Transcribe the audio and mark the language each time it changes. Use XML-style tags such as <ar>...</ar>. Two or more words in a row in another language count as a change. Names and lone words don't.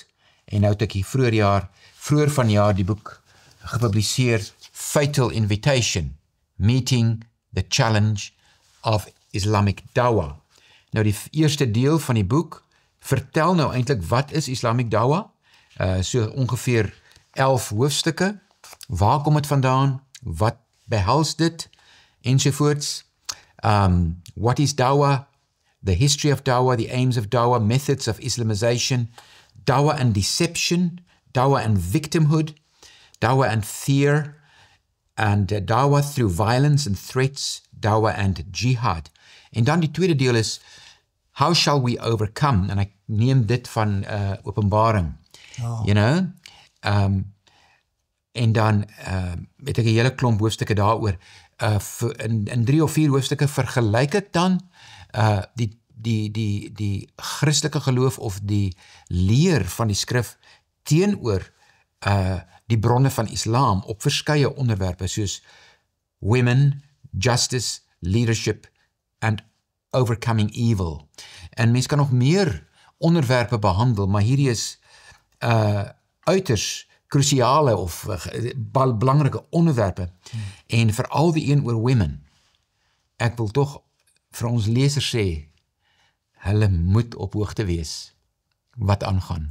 <af>En nou het ek hier vroeër vanjaar die boek gepubliseer, Fatal Invitation, Meeting the Challenge of Islamic Dawah. Nou die eerste deel van die boek vertel nou eintlik wat is</af> <en>Islamic Dawah,</en> <af>so ongeveer 11 hoofstukke, waar kom dit vandaan, wat behels dit, ensovoorts,</af> <en>what is Dawah, the history of Dawah, the aims of Dawah, methods of Islamization, Dawah and deception, Dawah and victimhood, Dawah and fear, and Dawah through violence and threats, Dawah and jihad.</en> <af>En dan die tweede deel is,</af> <en>how shall we overcome?</en> <af>En ek neem dit van Openbaring,</af> <en>you know,</en> <af>en dan het ek 'n hele klomp hoofstukke daaroor, in 3 of 4 hoofstukke vergelyk ek dan die Christelike geloof of die leer van die skrif teenoor die bronne van Islam op verskeie onderwerpe soos</af> <en>women, justice, leadership and overcoming evil.</en> <af>En mens kan nog meer onderwerpe behandel, maar hierdie is uiters krusiale of belangrike onderwerpe. En veral die een oor women. Ek wil tog vir ons lesers sê, hulle moet op hoogte wees wat aangaan.</af>